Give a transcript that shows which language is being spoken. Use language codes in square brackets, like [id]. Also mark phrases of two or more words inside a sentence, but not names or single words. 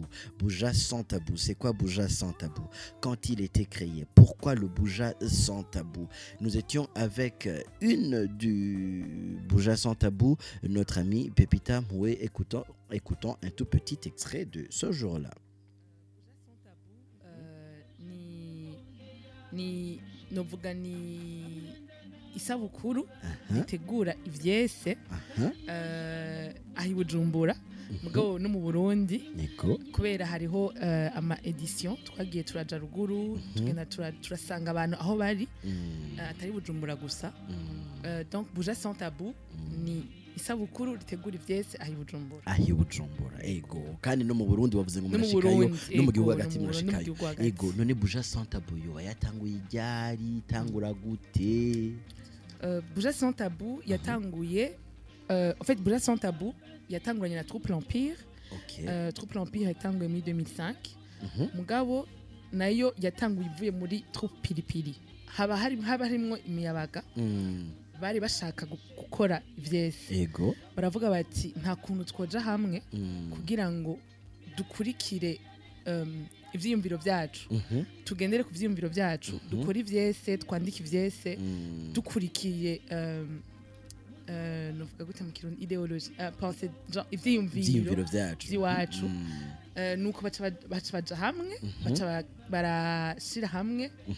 [fr] Bouja Sans Tabou, c'est quoi Bouja Sans Tabou? Quand il était créé? Pourquoi le Bouja Sans Tabou? Nous étions avec une du Bouja Sans Tabou, notre amie Pepita Moué. Écoutons un tout petit extrait de ce jour-là. [rn] Ni novuga ni isabukuru itegura ivyese ahi Bujumbura mugabo no mu Burundi kubera hariho ama edition twagiye turaja ruguru tugenda turasanga abantu aho bari atari Bujumbura gusa donc Bouja Sans Tabou ni isabukuru ritegura ivyese ahi Bujumbura ego kandi no mu Burundi bavuze ngo murashikayo no mu gihugu hagati murashikayo ego none Bouja Sans Tabou yo yatanguye iryari tangura gute? Bouja Sans Tabou yatanguye [fr] en fait [rn] Bouja Sans Tabou yatanguranye na Troupe l'Empire. Troupe l'Empire yatanguye muri 2005 mugabo nayo yatanguye ivuye muri Troupe Pilipili haba harimwo imiyabaga bari bashaka gukora ivyese ego baravuga bati nta kuntu twoja hamwe kugira ngo dukurikire ivyiyumviro byacu tugendere ku vyiyumviro byacu dukora ivyese twandika ivyese dukurikiye novuga gute mu kirundi ideology pensée ivyiyumviro vyacu nuko baca hamwe baca barashira hamwe